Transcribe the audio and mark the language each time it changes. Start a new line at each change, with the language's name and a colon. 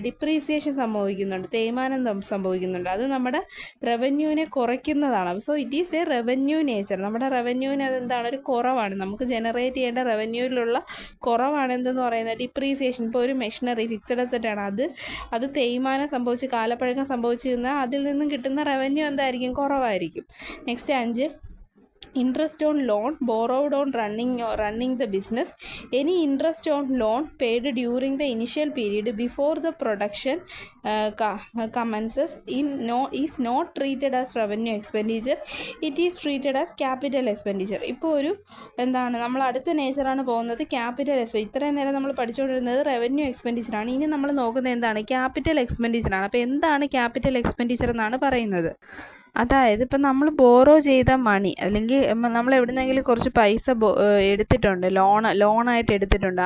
Malayalam: Depreciation സംഭവിക്കുന്നുണ്ട്, തേയ്മാനം സംഭവിക്കുന്നുണ്ട്. അത് നമ്മുടെ റവന്യൂവിനെ കുറയ്ക്കുന്നതാണ്.
English: So it is a revenue nature.
Malayalam: നമ്മുടെ റവന്യൂവിന് അതെന്താണ്? ഒരു കുറവാണ്. നമുക്ക് ജനറേറ്റ് ചെയ്യേണ്ട റവന്യൂവിലുള്ള കുറവാണ് എന്തെന്ന് പറയുന്നത്? ഡിപ്രീസിയേഷൻ. ഇപ്പോൾ ഒരു മെഷീനറി ഫിക്സഡ് അസറ്റാണ്, അത് തേയ്മാനം സംഭവിച്ച് കാലപ്പഴക്കം സംഭവിച്ചു കഴിഞ്ഞാൽ അതിൽ നിന്നും കിട്ടുന്ന റവന്യൂ എന്തായിരിക്കും? കുറവായിരിക്കും.
English: Next 5 interest on loan borrowed on running the business. Any interest on loan paid during the initial period before the production commences is not treated as revenue expenditure. It is treated as capital expenditure.
Malayalam: ഇപ്പോൾ ഒരു എന്താണ് നമ്മൾ അടുത്ത നേച്ചറാണ് പോകുന്നത്, capital expenditure. ഇത്രയും നേരം നമ്മൾ പഠിച്ചുകൊണ്ടിരുന്നത് revenue എക്സ്പെൻഡിച്ചറാണ്. ഇനി നമ്മൾ നോക്കുന്നത് എന്താണ്? ക്യാപിറ്റൽ എക്സ്പെൻഡിച്ചറാണ്. അപ്പോൾ എന്താണ് ക്യാപിറ്റൽ എക്സ്പെൻഡിച്ചർ എന്നാണ് പറയുന്നത്? അതായത് ഇപ്പം നമ്മൾ ബോറോ ചെയ്ത മണി, അല്ലെങ്കിൽ നമ്മൾ എവിടുന്നെങ്കിലും കുറച്ച് പൈസ എടുത്തിട്ടുണ്ട്, ലോണായിട്ട് എടുത്തിട്ടുണ്ട്.